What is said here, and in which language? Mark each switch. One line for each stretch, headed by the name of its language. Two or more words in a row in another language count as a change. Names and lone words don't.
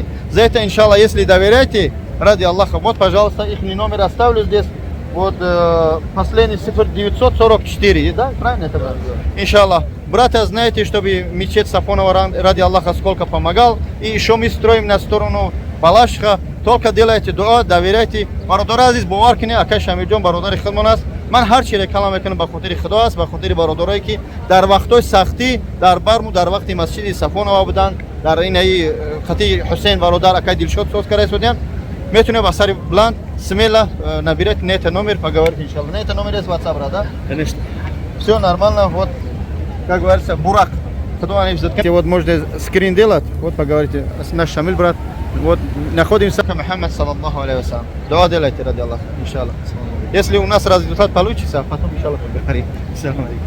Russian: За это, иншаллах, если доверяете, ради Аллаха, вот, пожалуйста, их номер оставлю здесь. Вот последний цифр 944, да? Правильно это было? Иншаллах. Братья, знаете, чтобы мечеть Сафонова ради Аллаха сколько помогал. И еще мы строим на сторону Балашха. Только делайте дуа, доверяйте.
Tajik: Бародар азиз, бовар кине, акай Шамилҷон бародари худмон аст. Ман ҳар чире калом мекунам ба хотири Худо аст, ба хотири бародарое ки дар вақтои сахтӣ дар барму дар вақти масҷиди Сафонова буданд, дар инаи хати Ҳусейн бародар акай Дилшод соз карда истодиям. Метуне ба сари бланд,
Russian: смело набирайте на это номер, поговорите, иншаллах. На это номер есть WhatsApp, да? Конечно. Все нормально, вот, как говорится, Бурак. Вот можете скрин делать, вот поговорите. Наш Шамиль, брат. Вот находимся к Мухаммад,
Arabic: صلى الله عليه وسلم.
Russian: Дуа делайте ради Аллаха, иншаллах. Если у нас результат получится, потом, иншаллах, поговорим.
Arabic: السلام عليكم.